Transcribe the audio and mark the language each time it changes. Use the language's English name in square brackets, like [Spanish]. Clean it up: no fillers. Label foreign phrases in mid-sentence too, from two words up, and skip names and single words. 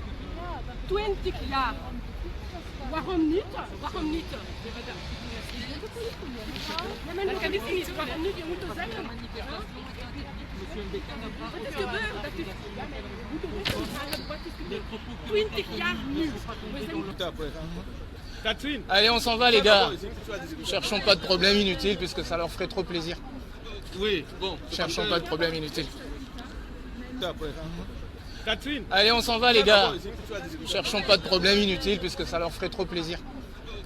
[Dutch] 20 jaar. Waarom niet? Waarom niet? Dat kan ik niet. Waarom niet? Je moet het zeggen. Wat is gebeurd? Dat is... Wat is gebeurd? 20 jaar nu. [French] Catherine, Allez, on s'en va les gars. Cherchons pas de problème inutile puisque ça leur ferait trop plaisir. oui, bon. Cherchons pas de problème inutile. Catherine, Allez, on s'en va les gars. Cherchons pas de problème inutile puisque ça leur ferait trop plaisir.